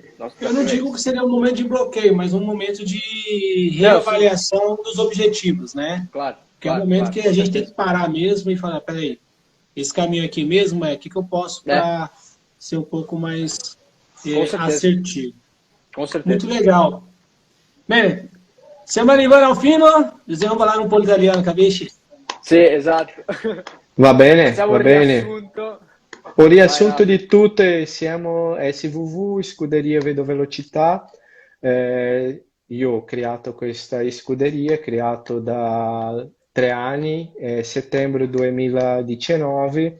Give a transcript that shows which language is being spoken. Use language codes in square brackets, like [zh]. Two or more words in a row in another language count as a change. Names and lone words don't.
[pt] Eu não digo que seria um momento de bloqueio, mas um momento de reavaliação dos objetivos, né? Claro. Que é um momento que a gente tem que parar mesmo e falar, peraí, esse caminho aqui mesmo o que eu posso para ser um pouco mais assertivo. Com certeza. Muito legal. [it] Bene, siamo arrivati al fine, dobbiamo parlare un po' l'italiano, capisci? Sì, esatto. Va bene, Facciamo va un bene. riassunto. Un riassunto di tutte, siamo SVV, Scuderia Vedo Velocità. Io ho creato questa scuderia, creato da 3 anni, settembre 2019.